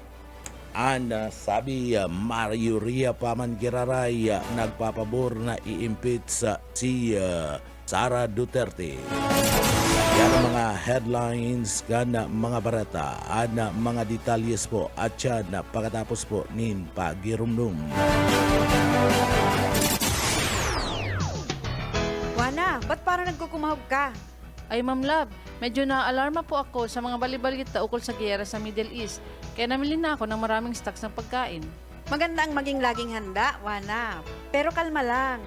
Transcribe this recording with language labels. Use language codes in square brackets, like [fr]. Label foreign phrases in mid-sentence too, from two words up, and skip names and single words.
[tl] Sabi Mario Ria Pamangiraray nagpapabor na i-impeach si Sara Duterte. [bik] Yan ang mga headlines kana mga barata na mga detalyes po at yan na pagkatapos po nin pagirumdum. [tl] Wana, ba't parang nagkukumahog ka? Ay, Ma'am Love, medyo na-alarma po ako sa mga balibalita ukol sa giyera sa Middle East. Kaya namili na ako ng maraming stocks ng pagkain. Maganda ang maging laging handa, Wana. Pero kalma lang.